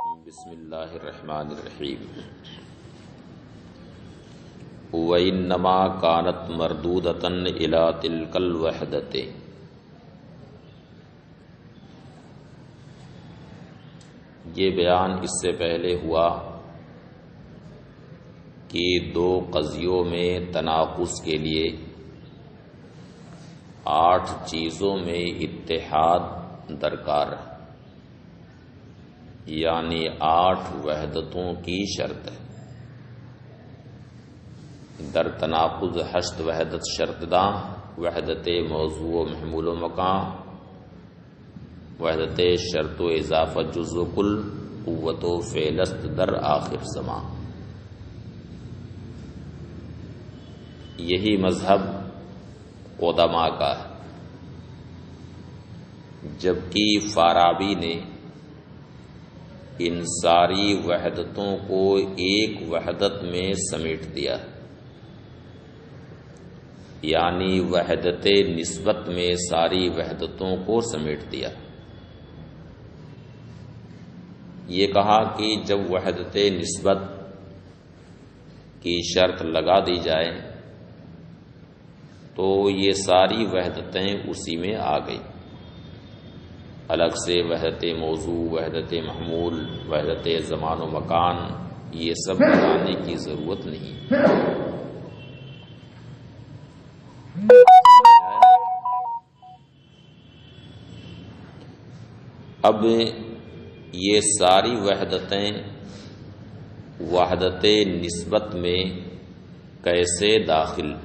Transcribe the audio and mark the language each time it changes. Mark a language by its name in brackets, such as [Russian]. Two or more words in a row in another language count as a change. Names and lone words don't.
[Arabic] بسم اللہ الرحمن الرحیم وَإِنَّمَا كَانَتْ مَرْدُودَةً إِلَى تِلْكَ الْوَحْدَةِ۔ [Urdu] یہ بیان اس سے پہلے ہوا کہ دو قضیوں میں تناقض کے لیے 8 چیزوں میں اتحاد درکار ہے، یعنی 8 وحدتوں کی شرط ہے۔ [Persian] در تناقض 8 وحدت شرط داں، وحدت موضوع و محمول و مکان، وحدت شرط و اضافہ جز و کل، قوت و فعلست در آخر زمان۔ [Urdu] یہی مذہب قدما کا ہے، جبکہ فارابی نے ان ساری وحدتوں کو ایک وحدت میں سمیٹ دیا، یعنی وحدت نسبت میں ساری وحدتوں کو سمیٹ دیا۔ یہ کہا کہ جب وحدت نسبت کی شرط لگا دی جائے تو یہ ساری وحدتیں اسی میں آ گئی، الگ سے وحدت موضوع، وحدت محمول، وحدت زمان و مکان یہ سب بتانے کی ضرورت نہیں۔ اب یہ ساری وحدتیں وحدت نسبت میں کیسے داخل؟